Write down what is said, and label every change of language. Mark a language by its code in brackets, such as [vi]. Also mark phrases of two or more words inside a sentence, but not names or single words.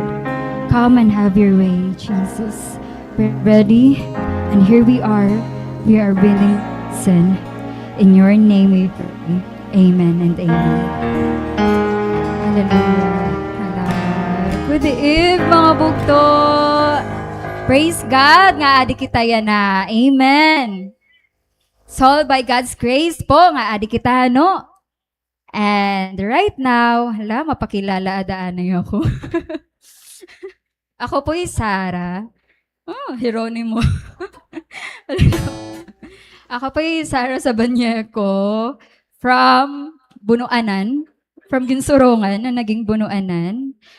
[en] Come and have your way, Jesus. We're ready, and here we are. We are willing to listen. In your name we pray. Amen and amen. Hallelujah. Good eve, [war] mga bugto. [en] Praise God, [war] nga adi kita yan na. [en] Amen. It's all by God's grace po, [war] nga adi kita, [en] no? And right now, [war] mapakilala adaan na yun ako. Ako po Sarah. Oh, Hieronimo. Ako po Sarah Sabanyeko from Bunuanan, from Ginsurongan na naging Bunuanan.